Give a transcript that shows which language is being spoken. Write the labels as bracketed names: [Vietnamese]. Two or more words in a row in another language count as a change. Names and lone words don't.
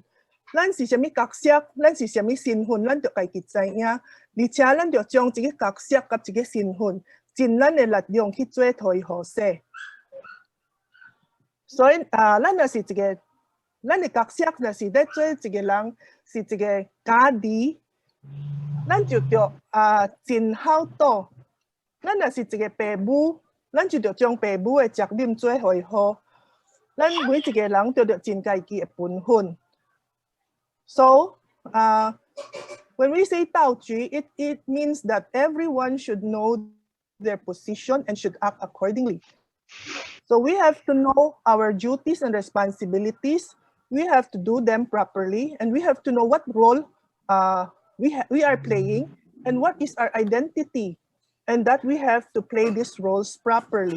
[Min Nan Chinese] 咱是什麼角色，咱是什麼身份，咱就家己知影，而且咱就將這個角色甲這個身份，盡咱嘅力量去做推好勢。所以咱若是一個，咱嘅角色若是咧做一個人，是一個家己，咱就要盡孝道。咱若是一個父母，咱就要將父母嘅責任做好。咱每一個人都要盡家己嘅本分。 [English] So, when we say Daoju, it means that everyone should know their position and should act accordingly. So we have to know our duties and responsibilities. We have to do them properly, and we have to know what role we are playing and what is our identity, and that we have to play these roles properly.